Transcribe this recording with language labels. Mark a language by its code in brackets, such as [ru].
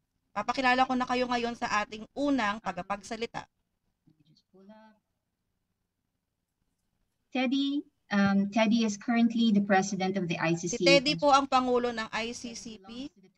[tl] Papakilala ko na kayo ngayon sa ating unang tagapagsalita. [en] Teddy is currently the president of the ICC. [tl] Si Teddy po ang pangulo ng ICCP.